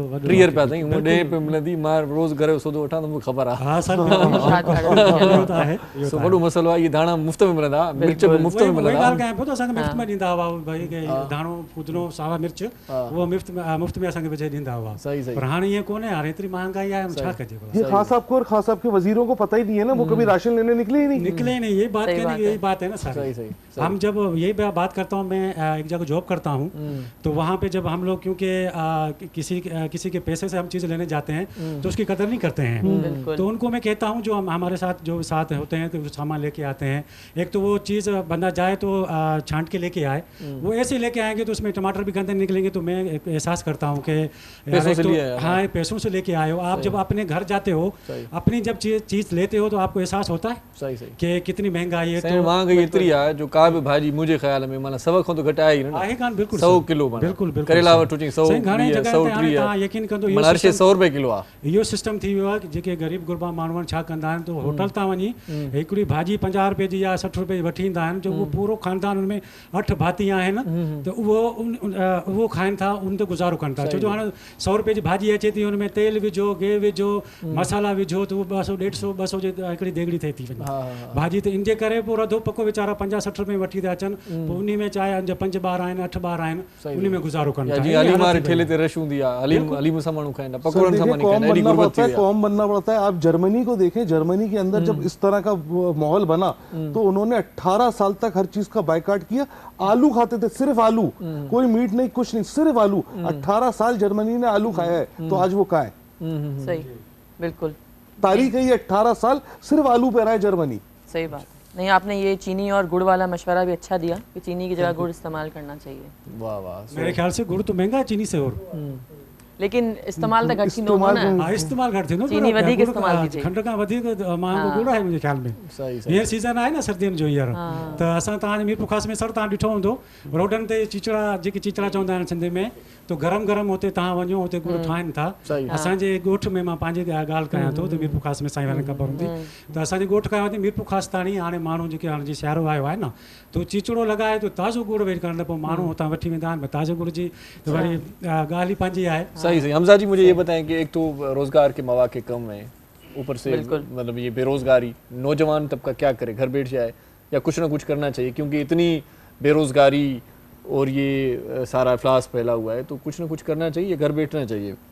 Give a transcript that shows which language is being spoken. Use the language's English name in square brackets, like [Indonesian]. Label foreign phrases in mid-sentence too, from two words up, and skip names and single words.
[Sindhi] 30 रुपया ताईं, हूअं 10 रुपए मिलंदी, मां रोज़ घर जो सौदो वठां त मूंखे ख़बर आहे। हा सर, वॾो मसइलो आहे, इहे धाणा मुफ़्त में मिलंदा, मिर्च बि मुफ़्त में मिलंदा। ॻाल्हि कयां पियो त असांखे मुफ़्त में ॾींदा हुआ, भई धाणो फूदनो सावा मिर्च उहो मुफ़्त में असांखे विझी ॾींदा हुआ। पर हाणे ईअं कोन्हे, हाणे एतिरी महांगाई आहे, [Urdu] یہ خان صاحب کو اور خان صاحب کے وزیروں کو پتا ہی نہیں ہے نا، وہ کبھی راشن لینے نکلے ہی نہیں. یہی بات ہے نا سر. ہم جب یہی بات کرتا ہوں، میں ایک جگہ جاب کرتا ہوں، تو وہاں پہ جب ہم لوگ کیونکہ کسی کے پیسے سے ہم چیز لینے جاتے ہیں تو اس کی قدر نہیں کرتے ہیں، تو ان کو میں کہتا ہوں جو ہمارے ساتھ جو ساتھ ہوتے ہیں تو سامان لے کے آتے ہیں، ایک تو وہ چیز بندہ جائے تو چھانٹ کے لے کے آئے، وہ ایسے لے کے آئیں گے تو اس میں ٹماٹر بھی گندے نکلیں گے، تو میں احساس کرتا ہوں کہ ہاں چاہے پیسوں سے لے کے آئے ہو، آپ جب اپنے گھر جاتے ہو، اپنی جب چیز لیتے ہو تو آپ کو احساس ہوتا ہے صحیح صحیح کہ کتنی مہنگائی ہے. [Sindhi] तो महंगाई एतिरी आहे जो का बि भाॼी मुंहिंजे ख़्याल में माना 100 खां तो घटि आहे ई न। आहे कान, बिल्कुलु 100 किलो माना बिल्कुल बिल्कुल करेला वठो चई 100 घणे जगह ते हाणे तव्हां यकीन कंदो माना हर शइ 100 रुपए किलो आहे। इहो सिस्टम थी वियो आहे कि जेके ग़रीब गुरबा माण्हू छा कंदा आहिनि, तो होटल तां वञी हिकिड़ी भाॼी 50 रुपए जी या 60 रुपए जी वठी ईंदा आहिनि, जो उहो पूरो खानदान उनमें 8 भाती आहिनि, त उहो खाइनि था, उन ते गुज़ारो कनि था। छो जो हाणे 100 रुपए जी भाॼी अचे थी, हुनमें तेल विझो, गिहु विझो, मसाला विझो, त उहो 200 150 जी हिकिड़ी देगड़ी थिए थी वञे भाॼी। त इन जे करे पोइ रधो पको वीचारा 50-60 रुपए वठी था अचनि, पोइ उन में चाहे 5 ॿार आहिनि 8 ॿार आहिनि, उन में गुज़ारो कनि था। जी हलीम वारे ठेले ते रश हूंदी आहे, हलीम सां माण्हू खाईंदा, पकोड़नि सां माण्हू खाईंदा, एॾी गुरबत थी [Urdu] قوم بننا پڑتا ہے. آپ جرمنی کو دیکھیں، جرمنی کے اندر جب اس طرح کا ماحول بنا تو انہوں نے 18 سال تک ہر چیز کا بائیکاٹ کیا. آلو کھاتے تھے، صرف آلو، کوئی میٹ نہیں، کچھ نہیں، صرف آلو. 18 سال جرمنی نے آلو کھایا ہے، تو آج وہ کہاں ہے? صحیح، بالکل تاریخ ہے یہ، 18 سال صرف آلو پہ رہا ہے جرمنی. صحیح بات. نہیں، آپ نے یہ چینی اور گڑ والا مشورہ بھی اچھا دیا کہ چینی کی جگہ گڑ استعمال کرنا چاہیے. واہ واہ. میرے خیال سے گڑ تو مہنگا ہے چینی سے، اور [Sindhi] लेकिन इस्तेमाल त घटि थींदो हो न। हाँ, इस्तेमाल घटि थींदो, चीनी वधीक इस्तेमाल थी थिए। खंड खां वधीक महांगो गुड़ आहे मुंहिंजे ख्याल में। हींअर सीज़न आहे न सर्दियुनि जो हींअर, त असां तव्हांजे मीरपुर ख़ास में सर तव्हां ॾिठो हूंदो, रोडनि ते चिचड़ा, जेके चिचड़ा चवंदा आहिनि सिंधी में, तो गरम गरम हुते तव्हां वञो, हुते गुड़ ठाहिनि था। असांजे ॻोठ में, मां पंहिंजी ॻाल्हि कयां थो, त मीरपुर ख़ास में साईं वारनि ख़बर हूंदी, त असांजे ॻोठ खां वठी मीरपुर ख़ास ताणी हाणे माण्हू जेके हाणे जीअं सियारो आयो आहे न, तो चिचड़ो लॻाए तो ताज़ो गुड़ वेट करण, पोइ माण्हू हुतां वठी वेंदा आहिनि। ताज़े गुड़ जी त वरी ॻाल्हि ई पंहिंजी आहे। सही सही। [Urdu] حمزہ جی مجھے یہ بتائیں کہ ایک تو روزگار کے موقعے کم ہے، اوپر سے مطلب یہ بے روزگاری، نوجوان طبقہ کیا کرے، گھر بیٹھ جائے یا کچھ نہ کچھ کرنا چاہیے، کیونکہ اتنی بے روزگاری اور یہ سارا افلاس پھیلا ہوا ہے، تو کچھ نہ کچھ کرنا چاہیے، گھر بیٹھنا چاہیے?